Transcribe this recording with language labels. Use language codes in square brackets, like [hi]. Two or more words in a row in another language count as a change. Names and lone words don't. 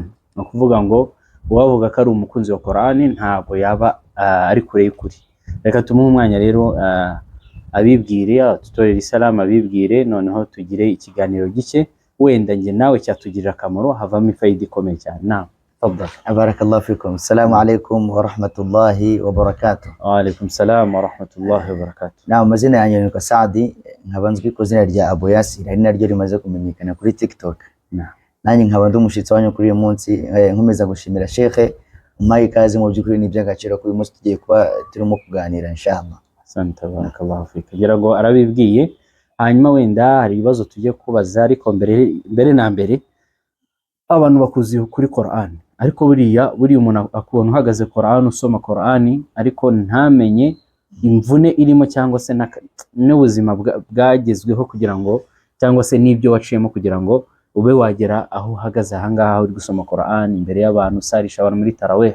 [rw] No kuvuga ngo uwavuga ko ari umukunzi wa Qur'an ntabwo yaba ari kure y'ukuri. Reka tumuhe umwanya rero abibwire, tutorera isalamu abibwire, noneho tugire ikiganiro gike wenda nge nawe cyatugirira akamaro, havamo ifayida ikomeye cyane. [ar] نعم، تفضل. بارك الله فيكم. السلام عليكم ورحمة الله وبركاته. وعليكم السلام ورحمة الله وبركاته. [rw] Naam, amazina yanjye ni Saadi, nkaba nzwi ku izina rya Abu Yasir, ari naryo rimaze kumenyekana kuri TikTok. Nanjye nkaba ndi umushyitsi wanyu kuri uyu munsi, nkomeza gushimira Sheikh umpaye ikaze. Mu by'ukuri ni by'agaciro ko uyu munsi tugiye kuba turimo kuganira inshallah. Asante, [ar] بارك الله فيك. [rw] Ngira ngo arabibwiye, hanyuma wenda hari ibibazo tujye kubaza, ariko mbere na mbere abantu bakuzi kuri Qur'an, ariko buriya umuntu akubona uhagaze Qur'an, usoma Qur'an, ariko ntamenye imvune irimo cyangwa se n'ubuzima bwagezweho kugira ngo, cyangwa se n'ibyo waciyemo kugira ngo ube wagera aho uhagaze ahangaha uri gusoma Qur'an imbere y'abantu, usarisha abantu muri tarawih.